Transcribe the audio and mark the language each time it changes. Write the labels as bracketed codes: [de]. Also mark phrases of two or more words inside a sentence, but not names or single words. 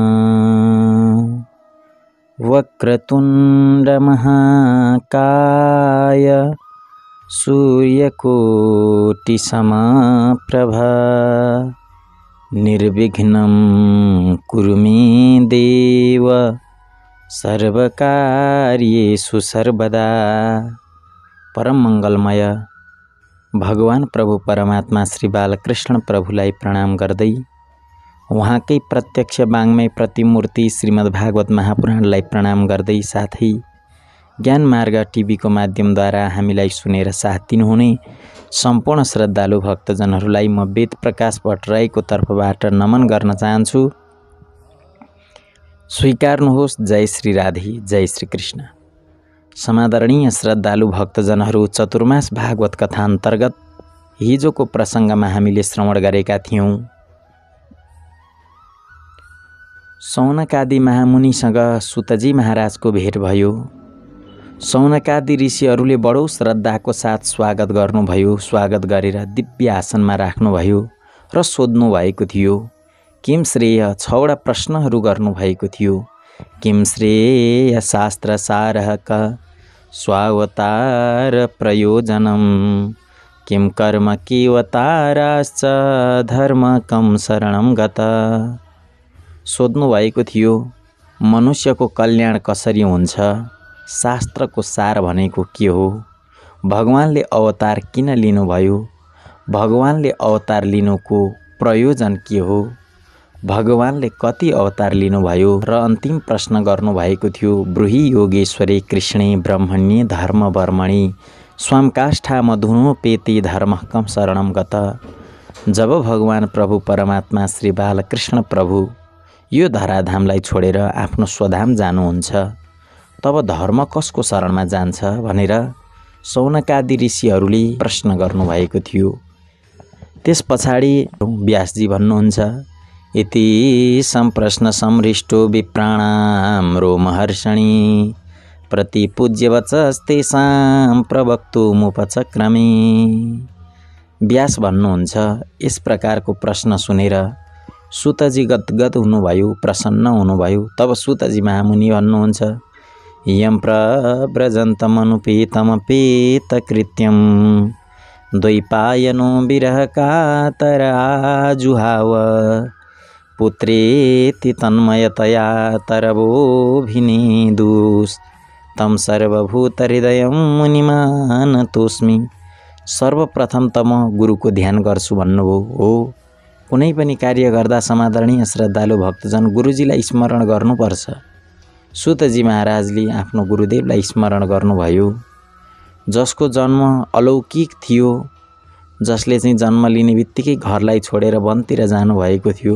[sa] वक्रतुंड महाकाय सूर्यकोटि समप्रभा निर्विघ्नं कुरु मे देव सर्वकार्येषु सर्वदा। [ne] परम मंगलमय भगवान प्रभु परमात्मा श्री बालकृष्ण प्रभुलाई प्रणाम गर्दै उहाँकै प्रत्यक्ष वाङ्मय प्रतिमूर्ति श्रीमद्भागवत महापुराणलाई प्रणाम गर्दै साथै ज्ञान मार्ग टिभीको माध्यमद्वारा हामीलाई सुनेर साथ दिनुहुने सम्पूर्ण श्रद्धालु भक्तजनहरूलाई म वेद प्रकाश भट्टराईको तर्फबाट नमन गर्न चाहन्छु। स्वीकार्नुहोस्। जय श्री राधे, जय श्री कृष्ण। समादरणीय श्रद्धालु भक्तजनहरू, चतुर्मास भागवत कथा अन्तर्गत हिजोको प्रसङ्गमा हामीले श्रवण गरेका थियौं। सौनकादि महामुनिसँग सुतजी महाराजको भेट भयो। सौनकादि ऋषिहरूले बडो श्रद्धाको साथ स्वागत गर्नुभयो। स्वागत गरेर दिव्य आसनमा राख्नुभयो र सोध्नु भएको थियो। [sa] किम श्रेय [ne] 6वटा प्रश्नहरू गर्नुभएको थियो। [sa] किम श्रेय शास्त्र सारः क स्वावतार प्रयोजनम किम कर्म केवताराश्च धर्म कम शरणम गत। [ne] सोध्नु भएको थियो मनुष्यको कल्याण कसरी हुन्छ, शास्त्रको सार भनेको के हो, भगवानले अवतार किन लिनुभयो, भगवानले अवतार लिनुको प्रयोजन के हो, भगवानले कति अवतार लिनुभयो र अन्तिम प्रश्न गर्नुभएको थियो [sa] ब्रूहि योगेश्वरे कृष्णे ब्रह्मण्ये धर्मवर्मणि स्वामकाष्ठा मधुनोपेति धर्म कम शरणम गत। [ne] जब भगवान प्रभु परमात्मा श्री बालकृष्ण प्रभु यो धराधामलाई छोडेर आफ्नो स्वधाम जानुहुन्छ तब धर्म कसको शरणमा जान्छ भनेर सौनकादि ऋषिहरूले प्रश्न गर्नुभएको थियो। त्यस पछाडि व्यासजी भन्नुहुन्छ [sa] इति सम्प्रश्न समृष्टो विप्राणां रोमहर्षणि प्रतिपूज्यवचस्तेषां प्रवक्तुमुपचक्रमे। [ne] व्यास भन्नुहुन्छ यस प्रकारको प्रश्न सुनेर सुतजी गदगद हुनुभयो, प्रसन्न हुनुभयो। तब सुतजी महामुनि भन्नुहुन्छ [sa] यं प्रव्रजन्तमनुपेतमपेतकृत्यं द्वैपायनो विरह कातराजुहाव पुत्रेति तन्मयतया तरवोभिनेदुस् तं सर्वभूतहृदयं मुनिमानतोस्मि। [ne] सर्वप्रथम त म गुरुको ध्यान गर्छु भन्नुभयो हो। कुनै पनि कार्य गर्दा समादरणीय श्रद्धालु भक्तजन गुरुजीलाई स्मरण गर्नुपर्छ। सुतजी महाराजले आफ्नो गुरुदेवलाई स्मरण गर्नुभयो, जसको जन्म अलौकिक थियो, जसले चाहिँ जन्म लिने बित्तिकै घरलाई छोडेर वनतिर जानुभएको थियो।